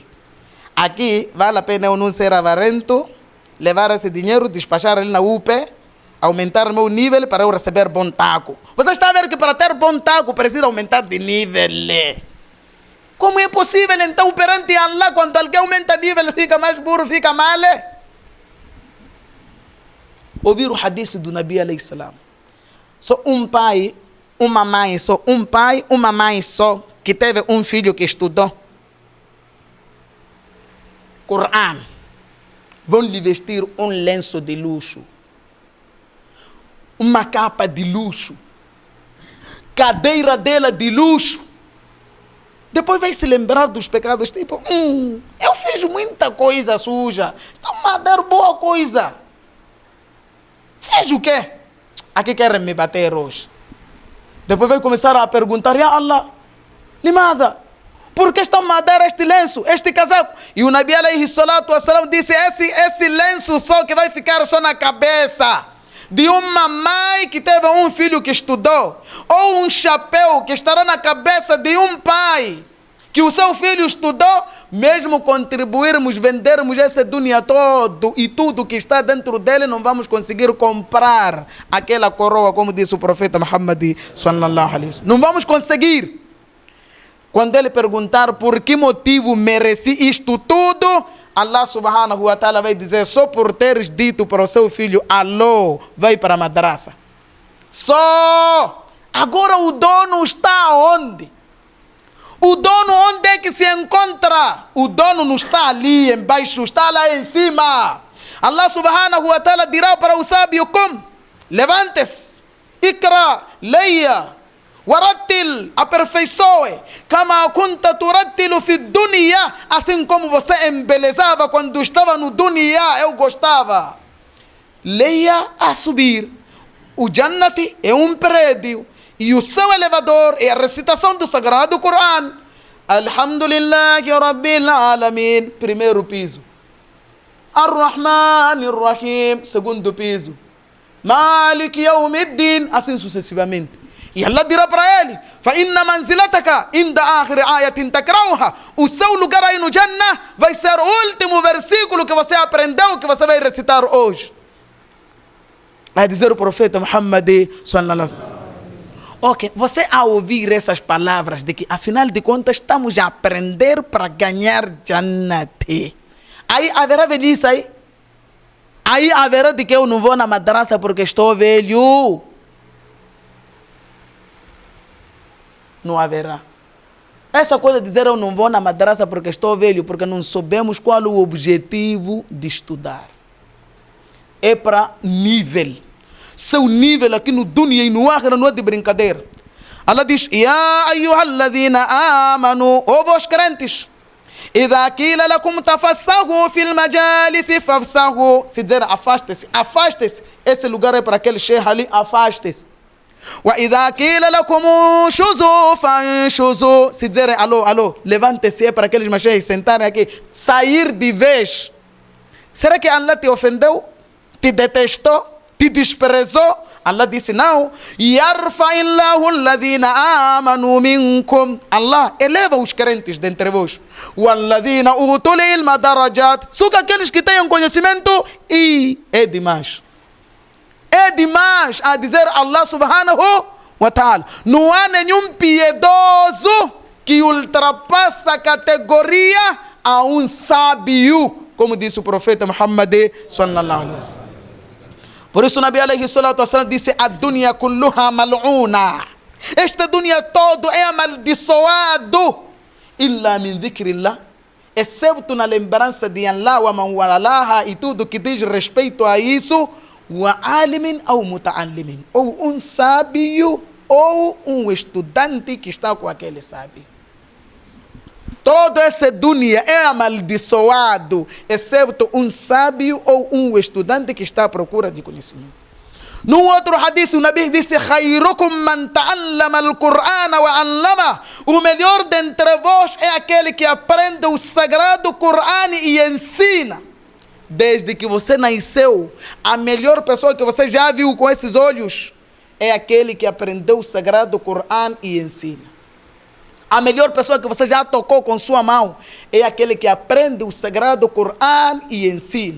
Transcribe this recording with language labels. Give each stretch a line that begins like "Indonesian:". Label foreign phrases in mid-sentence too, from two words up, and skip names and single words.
Portuguese: Aqui vale a pena eu não ser avarento, levar esse dinheiro, despachar ele na UP, aumentar o meu nível para eu receber bom taco. Você está a ver que para ter bom taco precisa aumentar de nível. Como é possível então perante Allah, quando alguém aumenta nível, fica mais burro, fica mal? Ouvir o hadith do Nabi
Arabic: عليه السلام.
Portuguese: Só um pai, uma mãe só, um pai, uma mãe só, que teve um filho que estudou Coran, vão lhe vestir um lenço de luxo, uma capa de luxo, cadeira dela de luxo. Depois vai se lembrar dos pecados, tipo, eu fiz muita coisa suja, está a dar boa coisa. Fez o quê? Aqui querem me bater hoje. Depois vai começar a perguntar,
Arabic: يا الله، لماذا,
Portuguese: por que estão a dar este lenço, este casaco? E o Nabi
Arabic: عليه الصلاة والسلام
Portuguese: disse, esse lenço só que vai ficar só na cabeça de uma mãe que teve um filho que estudou, ou um chapéu que estará na cabeça de um pai que o seu filho estudou, mesmo contribuirmos, vendermos esse dunia todo e tudo que está dentro dele, não vamos conseguir comprar aquela coroa, como disse o profeta Muhammad
Arabic: صلى الله عليه وسلم.
Portuguese: Não vamos conseguir. Quando ele perguntar por que motivo mereci isto tudo, Allah
Arabic: سبحانه وتعالى
Portuguese: vai dizer, só por teres dito para o seu filho, alô, vai para a madraça. Só! Agora o dono está onde? O dono onde é que se encontra? O dono não está ali embaixo, está lá em cima. Allah
Arabic: سبحانه وتعالى
Portuguese: dirá para o sábio, como? Levante-se, ikra, leia,
Arabic: ورتل, aperfeiçoe, كما كنت ترتل في الدنيا,
Portuguese: assim como você embelezava quando estava no dunya, eu gostava. Leia a subir. O Jannati é um prédio e o seu elevador é a recitação do Sagrado Coran.
Arabic: الحمد لله رب العالمين,
Portuguese: primeiro piso.
Arabic: الرحمن الرحيم,
Portuguese: segundo piso.
Arabic: مالك يوم الدين,
Portuguese: assim sucessivamente. E Allah dirá para ele,
Arabic: فَإِنَّ مَنْزِلَتَكَ عِنْدَ آخِرِ آيَةٍ تَقْرَؤُهَا.
Portuguese: O seu lugar aí no Jannah vai ser o último versículo que você aprendeu, que você vai recitar hoje. Vai dizer o profeta Muhammad
Arabic: صلى الله عليه وسلم.
Portuguese: Ok, você ao ouvir essas palavras de que afinal de contas estamos a aprender para ganhar Jannati, aí haverá velhice aí? Aí haverá de que eu não vou na madraça porque estou velho? Não haverá. Essa coisa de dizer eu não vou na madraça porque estou velho, porque não soubemos qual o objetivo de estudar. É para nível. Seu nível aqui no dunya e no akhira não é de brincadeira. Allah diz,
Arabic: يا أيها الذين آمنوا,
Portuguese: ó vós crentes,
Arabic: إذا قيل لكم تفسحوا في المجالس فافسحوا.
Portuguese: Se dizer afaste-se, afaste-se. Esse lugar é para aquele sheikh ali, afaste-se.
Arabic: وإذا قيل لكم انشزوا فانشزوا.
Portuguese: Se dizer alô, alô, levante-se, é para aqueles macheiros sentarem aqui, sair de vez. Será que Allah te ofendeu? Te detestou? Te desprezou? Allah disse não.
Arabic: يرفع الله الذين آمنوا منكم.
Portuguese: Allah eleva os crentes dentre vós.
Arabic: والذين أوتوا العلم درجات.
Portuguese: Só que aqueles que têm conhecimento, e é demais. É demais a dizer Allah
Arabic: سبحانه وتعالى.
Portuguese: Não há nenhum piedoso que ultrapassa a categoria a um sábio, como disse o profeta Muhammad
Arabic: صلى الله عليه وسلم.
Portuguese: Por isso o Nabi
Arabic: عليه الصلاة والسلام
Portuguese: disse, a
Arabic: الدنيا كلها ملعونة.
Portuguese: Este dunya todo é amaldiçoado.
Arabic: إلا من ذكر الله,
Portuguese: excepto na lembrança de Allah
Arabic: وما والاه
Portuguese: e tudo que diz respeito a isso,
Arabic: وعالم
Portuguese: ou muta'allimin, ou um sábio ou um estudante que está com aquele sábio. Todo esse dunya é amaldiçoado, excepto um sábio ou um estudante que está à procura de conhecimento. Num outro hadith, o Nabi disse:
Arabic: "خيركم من تعلم القرآن وعلم".
Portuguese: O melhor dentre vós é aquele que aprende o sagrado Qur'an e ensina. Desde que você nasceu, a melhor pessoa que você já viu com esses olhos é aquele que aprendeu o sagrado Qur'an e ensina. A melhor pessoa que você já tocou com sua mão é aquele que aprende o sagrado Qur'an e ensina.